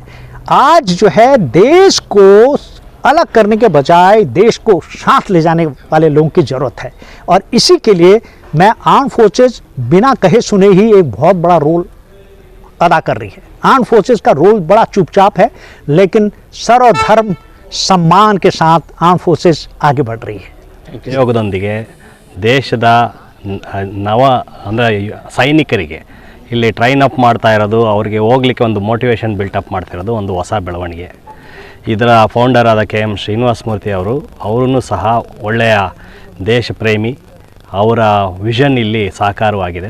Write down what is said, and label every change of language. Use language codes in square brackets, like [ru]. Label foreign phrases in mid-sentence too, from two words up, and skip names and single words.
[hi] आज जो है देश को अलग करने के बजाय देश को साथ ले जाने वाले लोगों की ज़रूरत है। और इसी के लिए मैं [en] arm forces [hi] बिना कहे सुने ही एक बहुत बड़ा रोल अदा कर रही है। [en] arm forces [hi] का रोल बड़ा चुपचाप है, लेकिन सर्वधर्म सम्मान के साथ [en] arm forces [hi] आगे बढ़ रही है। [kn] ಯೋಗದೊಂದಿಗೆ ದೇಶದ ನವ ಅಂದರೆ ಸೈನಿಕರಿಗೆ ಇಲ್ಲಿ [en] train up [kn] ಮಾಡ್ತಾ ಇರೋದು, ಅವರಿಗೆ ಹೋಗ್ಲಿಕ್ಕೆ ಒಂದು [en] motivation builtup [kn] ಮಾಡ್ತಿರೋದು ಒಂದು ಹೊಸ ಬೆಳವಣಿಗೆ. ಇದರ ಫೌಂಡರ್ ಆದ KM ಶ್ರೀನಿವಾಸ ಮೂರ್ತಿ ಅವರೂ ಸಹ ಒಳ್ಳೆಯ ದೇಶ ಪ್ರೇಮಿ, ಅವರ ವಿಷನ್ ಇಲ್ಲಿ ಸಾಕಾರವಾಗಿದೆ.